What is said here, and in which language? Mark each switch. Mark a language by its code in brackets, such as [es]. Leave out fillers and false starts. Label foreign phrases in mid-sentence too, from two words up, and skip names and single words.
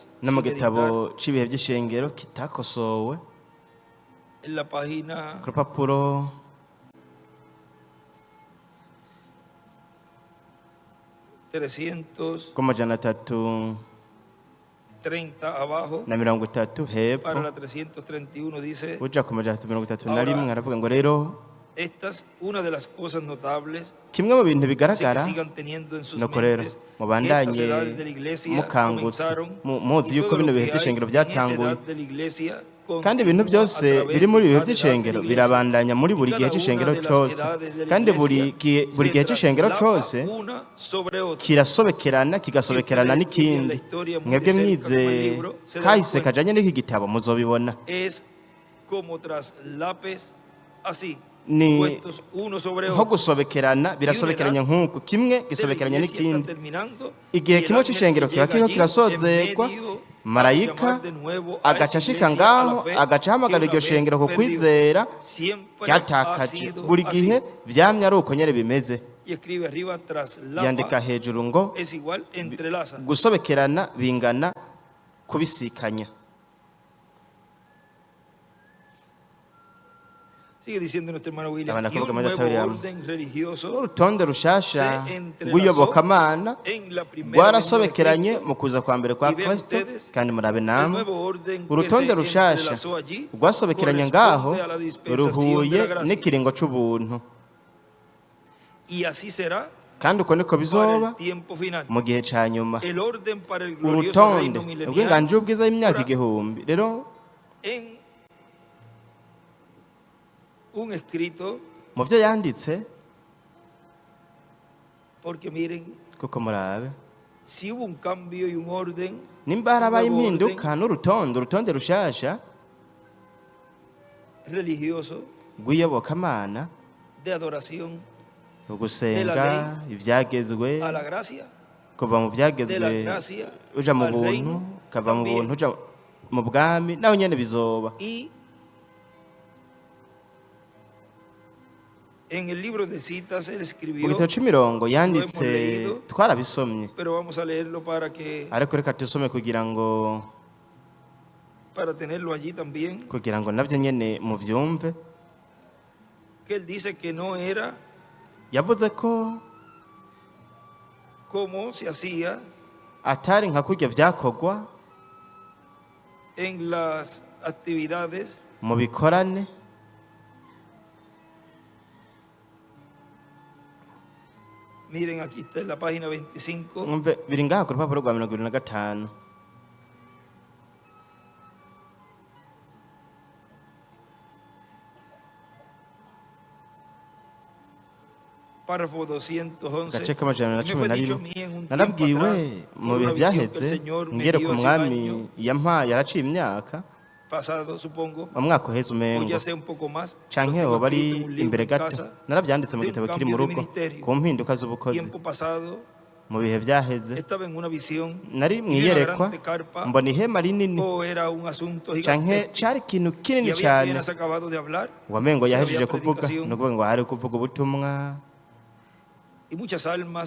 [rn] No mu [es] sin [rn] gitabo [es] editar, [rn] c'ibihe by'ishengero kitakosowe [es] en la página [rn] ku rupapuro [es] abajo, [rn] na 330 hepfo, [es] para la 331 dice, [rn] uja ku majana 331 aravuga ngo rero [es] estas una de las cosas notables [rn] kimwe mu bintu bigaragara [es] que sigan teniendo en sus [rn] nuko rero [es] mentes [rn] mubandanye [es] que estas edades de la iglesia [rn] mukangutse [es] comenzaron [rn] muzi [es] y [rn] yuko [es] todo [rn] bino [es] lo [rn] bihe [es] que [rn] by'ishengero [es] hay en esa [rn] byatanguye [es] edad de la iglesia [rn] kandi ibintu [es] continúa [rn] byose [es] a través [rn] biri muri [es] de [rn] ibihe [es] cada edad de la [rn] by'ishengero [es] iglesia. [rn] birabandanya muri buri [es] Y [rn] gihe [es] cada [rn] cy'ishengero [es] una de las [rn] cyose [es] edades de la [rn] kandi buri [es] iglesia [rn] gihe [es] se [rn] cy'ishengero [es] traslapa [rn] cyose [es] una sobre otra. [rn] kirasobekerana kigasobekerana [es] Si ustedes [rn] n'ikindi [es] estudian la historia muy [rn] mwebwe [es] de cerca [rn] mwize [es] como el libro, se dan [rn] kahise [es] cuenta. [rn] kajanye n'iki gitabo muzobibona [es] Es como traslapes así, [rn] ni puestos uno sobre nko otro. gusobekerana birasobekeranya nk'uku kimwe gisobekeranya n'ikindi igihe Igihe kimwe cy'ishengero kiba kiriho kirasozerwa marayika agaca ashika ngaho agaca ahamagara iryo shengero ku kwizera ryatakaje buri gihe byamye ari uko nyene bimeze yandika hejuru ngo gusobekerana bingana kubisikanya. [es] Sigue diciendo nuestro hermano William, [rn] Abana [es] y [rn] kuvuga [es] un [rn] muri [es] nuevo [rn] William. [es] orden religioso [rn] Urutonde rushasha rw'iyobokamana [es] en la primera venida de [rn] rwarasobekeranye [es] Cristo. [rn] mu kuza kwa mbere kwa [es] Y vean [rn] Kristo [es] ustedes, [rn] kandi murabe [es] El [rn] namwe [es] nuevo orden que [rn] urutonde [es] se [rn] rushasha [es] entrelazó allí [rn] rwasobekeranye ngaho [es] corresponde a la dispensación [rn] ruhuye [es] de la gracia. [rn] n'ikiringo c'ubuntu [es] Y así será [rn] kandi uko niko [es] para [rn] bizoba [es] el tiempo final. [rn] mu gihe ca nyuma. [es] El orden para el glorioso [rn] Urutonde [es] reino milenial [rn] rw'inganji y'ubwiza y'imyaka igihumbi rero [es] en un escrito, [rn] mu byo yanditse [es] porque miren, [rn] kuko murabe [es] si hubo un cambio y un orden [rn] nimba harabaye [es] nuevo [rn] impinduka urutonde rushasha [es] religioso [rn] rw'iyobokamana [es] de adoración [rn] ugusenga ibyagezwe [es] a la gracia, [rn] kuva mu [es] de la [rn] byagezwe [es] gracia [rn] uja mu [es] al [rn] buntu [es] reino [rn] ukava mu [es] también. [rn] buntu uja mu bwami nawe nyene bizoba. [es] Y en el libro de citas él [rn] Mu [es] escribió, [rn] gitabo c'imirongo yanditse [es] Lo hemos leído. [rn] twarabisomye [es] pero vamos a leerlo [rn] ariko reka tusome kugira ngo [es] tenerlo allí también, [rn] nabyo nyene muvyumve. [es] que él dice que no era [rn] Yavuze ko [es] como se hacía [rn] atari nka kurya vyakorwa [es] en las actividades [rn] mu bikorane [es] miren, aquí está en la página 25, [rn] mwumve biri ngaha ku rupapuro rwa 25 [es] párrafo 211. [rn] gace k'amajana na [es] Me [rn] cumi [es] fue [rn] na [es] dicho a [rn] rimwe [es] mí en un tiempo [rn] narabwiwe [es] atrás, [rn] mu [es] por [rn] bihe [es] una visión que el [rn] byaheze [es] Señor me [rn] ngere [es] dio [rn] ku [es] hace un [rn] mwami [es] año [rn] yampaye yaraciye imyaka [es] pasado, supongo, [rn] mu mwaka uheze [es] o [rn] umengo [es] ya sea un poco más, lo [rn] canke [es] tengo [rn] hoba ari [es] escrito en un libro [rn] imbere [es] en [rn] gato [es] casa, [rn] narabyanditse mu [es] de un [rn] gitabo kiri mu [es] cambio de [rn] rugo [es] ministerio. [rn] ku mpinduka z'ubukozi [es] Tiempo pasado, [rn] mu bihe byaheze [es] estaba en una visión [rn] nari [es] y una [rn] mwiyerekwa [es] grande carpa, [rn] mbona ihema rinini [es] o era un asunto [rn] canke [es] gigantesco, [rn] cari ikintu [es] y [rn] kinini [es] había [rn] cane [es] apenas acabado de hablar, [rn] wamengo [es] o sea, [rn] yahejeje [es] había [rn] kuvuga [es] predicación, [rn] ni ukuvuga ngo hari kuvuga ubutumwa [es] y muchas almas